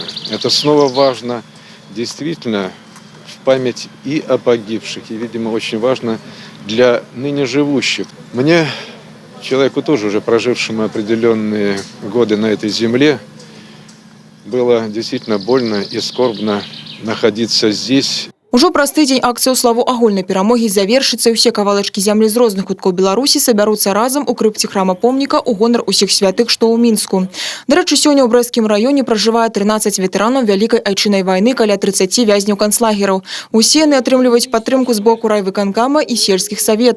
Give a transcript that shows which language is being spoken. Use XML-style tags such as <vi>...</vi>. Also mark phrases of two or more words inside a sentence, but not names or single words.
<ru>Это снова важно действительно в память и о погибших, и, видимо, очень важно для ныне живущих. Мне, человеку тоже уже прожившему определенные годы на этой земле, было действительно больно и скорбно находиться здесь.</ru> <be>Ужо праз тыдзень акцыя ў славу агульнай перамогі завершыцца, і ўсе кавалачкі зямлі з розных куткоў Беларусі сабяруцца разам у крыпце храма помніка ў гонар усіх святых, што ў Мінску. Дарэчы, сёння ў Брэсцкім раёне пражывае 13 ветэранаў Вялікай айчыннай вайны, каля 30 вязняў канцлагераў. Усе яны атрымліваюць падтрымку з боку райвыканкама і сельскіх саветаў.</be>